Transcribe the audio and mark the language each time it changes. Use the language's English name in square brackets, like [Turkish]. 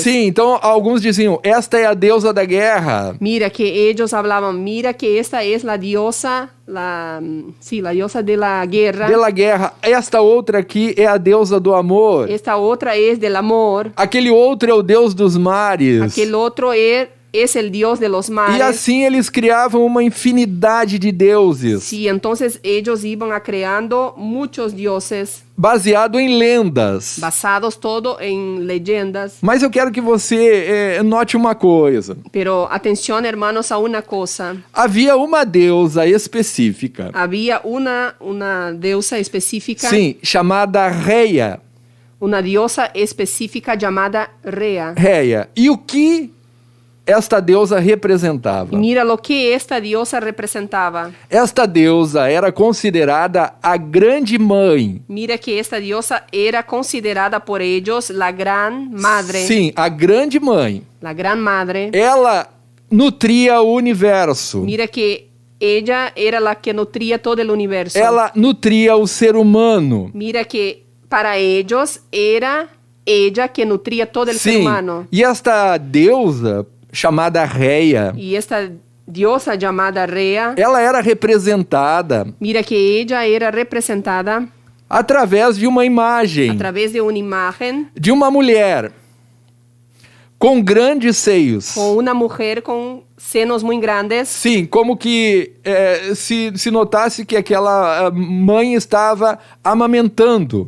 [Portuguese] Sim, então alguns diziam, esta é a deusa da guerra. [Spanish] Mira que ellos hablaban, mira que esta es la diosa, la diosa de la guerra. [Portuguese] Pela guerra. Esta outra aqui é a deusa do amor. [Spanish] Esta otra es del amor. [Portuguese] Aquele outro é o deus dos mares. [Spanish] Aquel otro es el dios de los mares. [Portuguese] E assim eles criavam uma infinidade de deuses, [Spanish] Sí, entonces ellos iban creando muchos dioses [Portuguese] baseado em lendas. [Spanish] basados todo en leyendas. [Portuguese] Mas eu quero que você note uma coisa. [Spanish] Pero atención, hermanos, a una cosa. [Portuguese] Havia uma deusa específica, [Spanish] Había una diosa específica, [Portuguese] sim, chamada Reia. [Spanish] una diosa específica llamada Rea. [Portuguese] Reia. E o que esta deusa representava? [Spanish] Y mira lo que esta diosa representaba. [Portuguese] Esta deusa era considerada a grande mãe. [Spanish] Mira que esta diosa era considerada por ellos la gran madre. [Portuguese] Sim, a grande mãe. [Spanish] La gran madre. [Portuguese] Ela nutria o universo. [Spanish] Mira que ella era la que nutría todo el universo. [Portuguese] Ela nutria o ser humano. [Spanish] Mira que para ellos era ella que nutría todo el ser [Portuguese] Sim, [Spanish] humano. [Portuguese] e esta deusa chamada Reia, [Spanish] Y esta diosa llamada Rea, [Portuguese] ela era representada [Spanish] mira que ella era representada [Portuguese] através de uma imagem [Spanish] a través de una imagen [Portuguese] de uma mulher com grandes seios. [Spanish] con una mujer con senos muy grandes. [Portuguese] Sim, como que se notasse que aquela mãe estava amamentando.